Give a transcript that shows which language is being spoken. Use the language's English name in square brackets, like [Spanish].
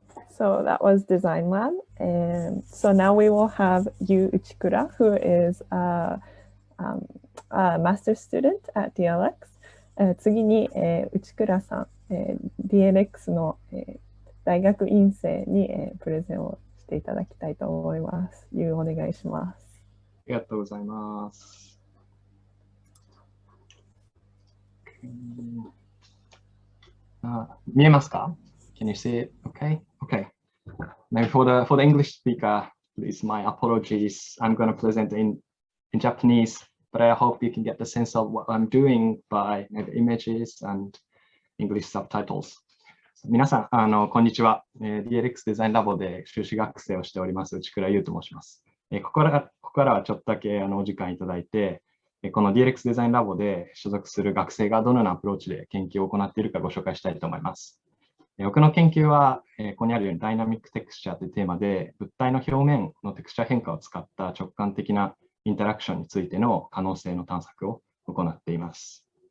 [English] So that was Design Lab, and so now we will have Yu Uchikura, who is a master's student at DLX. [Japanese] 次に、内倉さん、DLX の、大学院生に、プレゼンをしていただきたいと思います。 Yu、お願いします。ありがとうございます。見えますか？ [English] Can you see it? Okay. Okay. Maybe for the English speaker, please, my apologies. I'm going to present in Japanese, but I hope you can get the sense of what I'm doing by maybe images and English subtitles. [Japanese] 皆さん、こんにちは。 DLX デザインラボで修士学生をしております、内倉優と申します。ここからはちょっとだけお時間いただいて、この DLX デザインラボで所属する学生がどのようなアプローチで研究を行っているかご紹介したいと思います。僕の研究は、ここにあるようにダイナミックテクスチャーというテーマで、物体の表面のテクスチャー変化を使った直感的なインタラクションについての可能性の探索を行っています。